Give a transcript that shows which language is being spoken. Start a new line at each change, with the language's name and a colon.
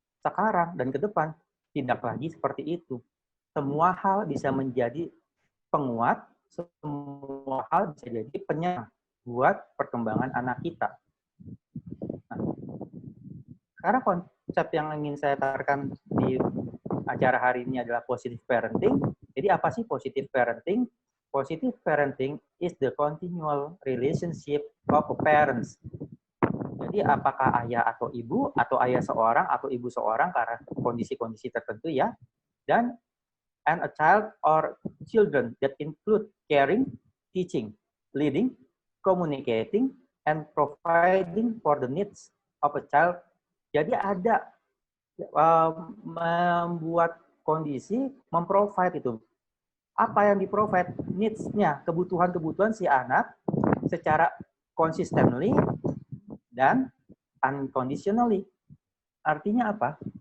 Indonesian: Sekarang dan ke depan, tidak lagi seperti itu. Semua hal bisa menjadi penguat, semua hal bisa jadi penyerang buat perkembangan anak kita. Nah, karena konsep yang ingin saya tawarkan di acara hari ini adalah positive parenting. Jadi apa sih positive parenting?
English: Positive parenting is the continual relationship of parents.
Indonesian: Jadi apakah ayah atau ibu, atau ayah seorang atau ibu seorang karena kondisi-kondisi tertentu ya.
English: Dan and a child or children that include caring, teaching, leading, communicating, and providing for the needs of a child.
Indonesian: Jadi ada membuat kondisi, memprovide itu. Apa yang di-provide? Needs-nya, kebutuhan-kebutuhan si anak secara consistently dan unconditionally. Artinya apa?